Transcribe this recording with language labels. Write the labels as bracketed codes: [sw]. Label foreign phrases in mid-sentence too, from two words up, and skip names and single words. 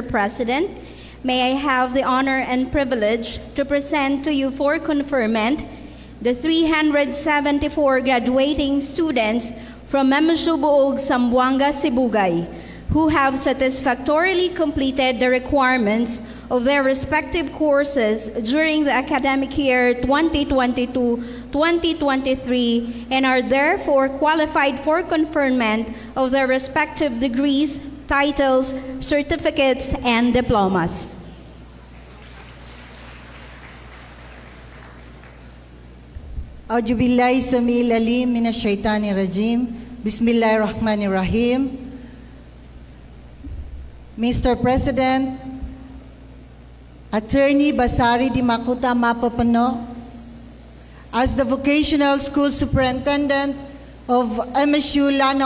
[en] President, may I have the honor and privilege to present to you for conferment the 374 graduating students from MSU Buog, Zamboanga, Sibugay, who have satisfactorily completed the requirements of their respective courses during the academic year 2022-2023 and are therefore qualified for conferment of their respective degrees, titles, certificates, and diplomas. [ar] أعوذ بالله السميع العليم من الشيطان الرجيم. بسم الله الرحمن الرحيم. [en] Mr. President, Attorney Basari Dimakuta Mapapano, as the Vocational School Superintendent of MSU Lanao